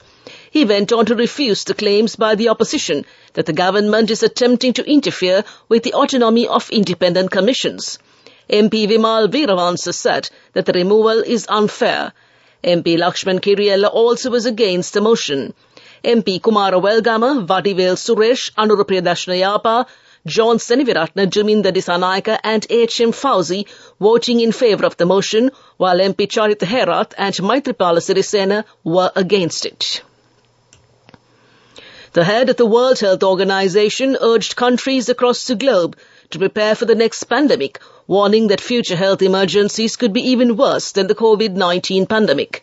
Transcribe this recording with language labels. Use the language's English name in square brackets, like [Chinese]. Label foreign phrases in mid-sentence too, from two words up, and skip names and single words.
[English] He went on to refuse the claims by the opposition that the government is attempting to interfere with the autonomy of independent commissions. MP Vimal Veeravansa said that the removal is unfair. MP Lakshman Kiriella also was against the motion. MP Kumara Welgama, Vadivel Suresh, Anurupriya Dashnayapa, John Seniviratna, Juminda Disanayaka and H.M. Fauzi voting in favour of the motion, while MP Charith Herath and Maitripala Sirisena were against it. The head of the World Health Organization urged countries across the globe to prepare for the next pandemic, warning that future health emergencies could be even worse than the COVID-19 pandemic.